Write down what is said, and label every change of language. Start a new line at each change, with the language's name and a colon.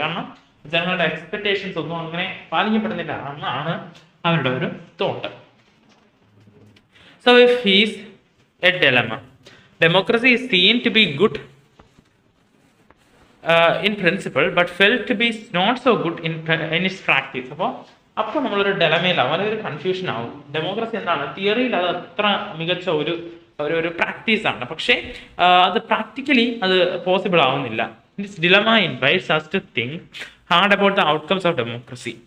Malayalam: കാരണം ജനങ്ങളുടെ എക്സ്പെക്ടേഷൻസ് ഒന്നും അങ്ങനെ പാലിക്കപ്പെടുന്നില്ല എന്നാണ് അവരുടെ ഒരു thought.
English: So if he's a dilemma. Democracy is seen to be good in principle but felt to be not so good in its practice.
Malayalam: അപ്പോൾ നമ്മളൊരു ഡെലമയിലാവും, അല്ലെങ്കിൽ ഒരു കൺഫ്യൂഷൻ ആവും. ഡെമോക്രസി എന്താണ്, തിയറിയിൽ അത് അത്ര മികച്ച ഒരു പ്രാക്ടീസാണ്, പക്ഷേ അത് പ്രാക്ടിക്കലി അത് പോസിബിൾ ആവുന്നില്ല.
English: This dilemma invites us to think hard about the outcomes of democracy.